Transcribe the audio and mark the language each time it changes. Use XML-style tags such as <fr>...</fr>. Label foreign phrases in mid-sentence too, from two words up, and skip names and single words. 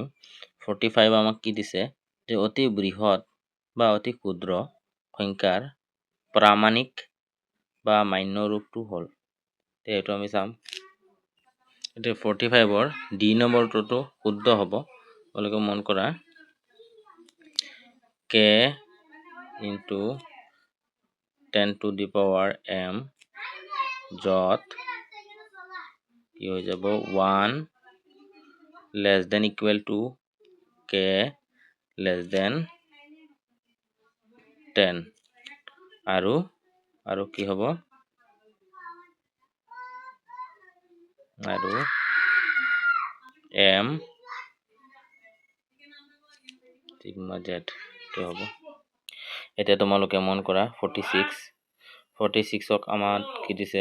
<as>45 আমাক কি দিছে যে অতি বৃহৎ বা অতি ক্ষুদ্ৰ সংখ্যাৰ প্ৰামাণিক বা মান্য ৰূপটো হ'ল। এইটো আমি চাম। এতিয়া 45ৰ ডি নম্বৰটোতো শুদ্ধ হ'ব। তোমালোকে মন কৰা k</as> <en>into 10 to the power m</en> <as>য'ত কি হৈ যাব</as> <en>1 less than equal to k less than 10</en> <as>আৰু কি হ'ব? আৰু m sigma z টো হ'ব। এতিয়া তোমালোকে মন কৰা 46ক আমাক কি দিছে?</as>